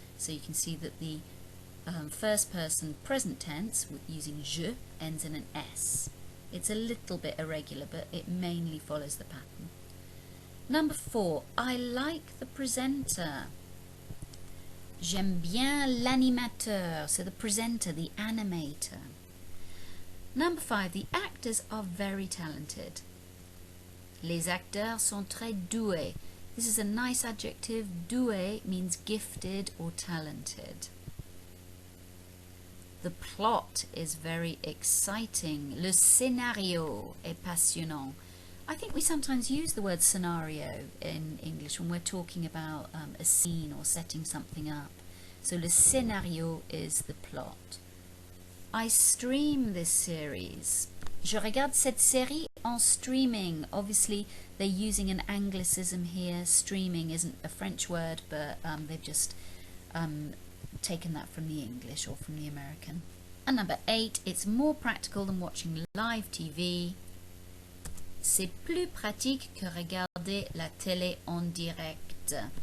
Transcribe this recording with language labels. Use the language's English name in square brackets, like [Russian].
[English] So you can see that the first person present tense using je ends in an S. It's a little bit irregular, but it mainly follows the pattern. Number 4, I like the presenter. [French] J'aime bien l'animateur, [English] so the presenter, the animator. Number 5, the actors are very talented. [French] Les acteurs sont très doués. [English] This is a nice adjective. Doué means gifted or talented. The plot is very exciting. [French] Le scénario est passionnant. [English] I think we sometimes use the word scenario in English when we're talking about a scene or setting something up. So le scénario is the plot. I stream this series. [French] Je regarde cette série en streaming. [English] Obviously, they're using an anglicism here. Streaming isn't a French word, but they've just taken that from the English or from the American. And number 8, it's more practical than watching live TV. [French] C'est plus pratique que regarder la télé en direct.